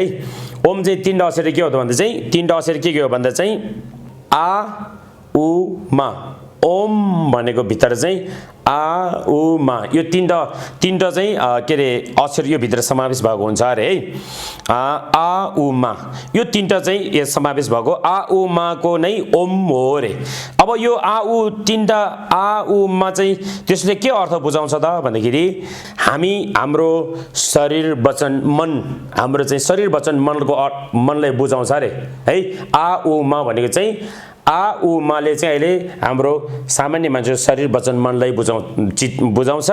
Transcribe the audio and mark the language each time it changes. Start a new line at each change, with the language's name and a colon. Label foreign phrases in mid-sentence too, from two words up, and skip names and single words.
Nepali: ओम चाहिँ 3टा अक्षर के हो त भन्दा चाहिँ 3टा अक्षर के हो भन्दा चाहिँ आ उ मा। ओम भनेको भित्र चाहिँ आ उ मा यो 3टा चाहिँ के रे अक्षर यो भित्र समावेश भएको हुन्छ अरे है। आ उ मा यो 3टा चाहिँ यो समावेश भएको आ उ मा को नै ओम हो रे। अब यो आ उ 3टा आ उ मा चाहिँ त्यसले के अर्थ बुझाउँछ त भन्दाखेरि हाम्रो शरीर वचन मन, हाम्रो चाहिँ शरीर वचन मनलाई बुझाउँछ अरे है। आ उ मा भनेको चाहिँ आ उ माले चाहिँ अहिले हाम्रो सामान्य मान्छे शरीर वचन मनलाई बुझाउँछ।